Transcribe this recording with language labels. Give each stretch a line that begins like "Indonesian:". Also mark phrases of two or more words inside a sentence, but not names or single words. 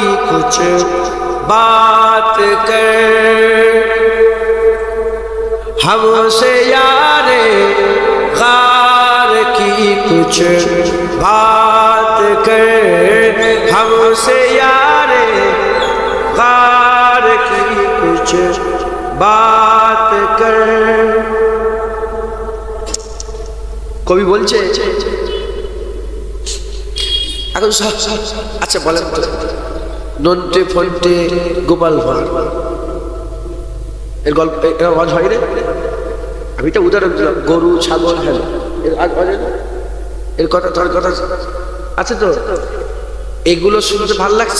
Urdu: کچھ بات کر، ہم سے یار غار کی کچھ بات کر، ہم سے یار غار کی کچھ بات کر۔
Bangla: কবি বলছে এখন আচ্ছা বলেন তো, নন্টে ফন্টে গোপাল ভাঁড় এর গল্প আওয়াজ হয় রে? আমি তো উদাহরণ দিলাম, গরু ছাগল, হ্যাঁ এর কথা তোর কথা আছে তো, এগুলো শুনতে ভাল লাগছে?